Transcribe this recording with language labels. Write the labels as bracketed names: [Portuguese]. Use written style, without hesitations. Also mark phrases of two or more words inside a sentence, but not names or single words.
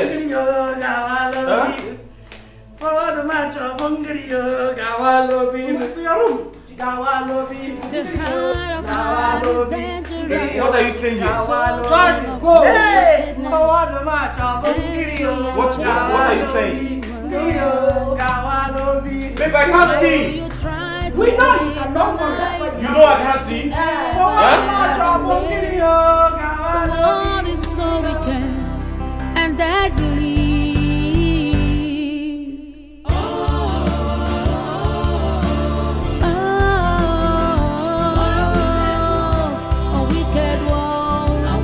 [English] Huh? Forward the march of Bungirio, Gavalo Bigio. To your room. Gavalo Bigio. What are you saying here? Just go. Hey! Forward the march of Bungirio. What are you saying? Gavalo Bigio. Babe, I can't see. We know you cannot worry. You know I can't see? The world is so wicked and deadly. A wicked world.